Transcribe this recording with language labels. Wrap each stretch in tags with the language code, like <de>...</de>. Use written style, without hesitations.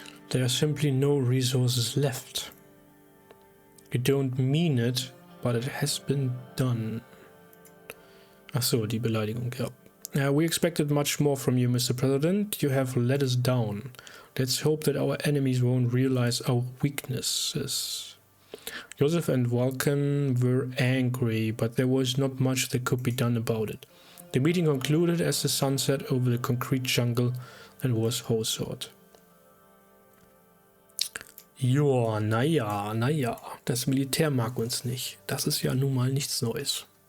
<en>There are simply no resources left. You don't mean it, but it has been done.</en> <de>Ach so, die Beleidigung, ja.</de> <en>We expected much more from you, Mr. President. You have let us down. Let's hope that our enemies won't realize our weaknesses. Joseph and Vulcan were angry, but there was not much that could be done about it. The meeting concluded as the sun set over the concrete jungle that was Hosort.</en> <de>Joa, naja, das Militär mag uns nicht. Das ist ja nun mal nichts Neues.</de>